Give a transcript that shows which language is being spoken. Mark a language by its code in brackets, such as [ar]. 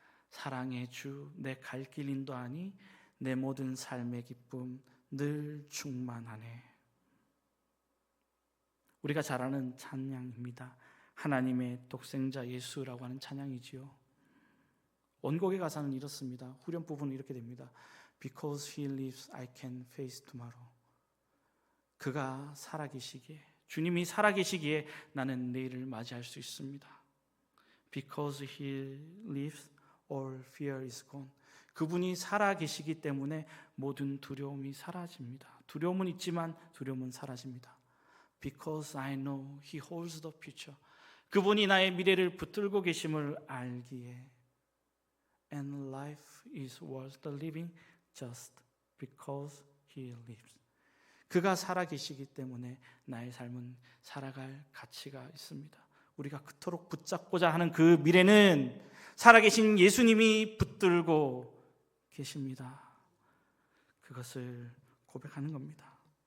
[ko] 사랑의 주 내 갈 길 인도하니 내 모든 삶의 기쁨 늘 충만하네. 우리가 잘 아는 찬양입니다. 하나님의 독생자 예수라고 하는 찬양이지요. 원곡의 가사는 이렇습니다. 후렴 부분은 이렇게 됩니다. [en] Because he lives, I can face tomorrow. [ko] 그가 살아계시기에, 주님이 살아계시기에 나는 내일을 맞이할 수 있습니다. [en] Because he lives, all fear is gone. [ko] 그분이 살아계시기 때문에 모든 두려움이 사라집니다. 두려움은 있지만 두려움은 사라집니다. [en] Because I know He holds the future. [ko] 그분이 나의 미래를 붙들고 계심을 알기에 [en] And life is worth the living just because He lives. [ko] 그가 살아계시기 때문에 나의 삶은 살아갈 가치가 있습니다. 우리가 그토록 붙잡고자 하는 그 미래는 살아계신 예수님이 붙들고 계십니다. 그것을 고백하는 겁니다.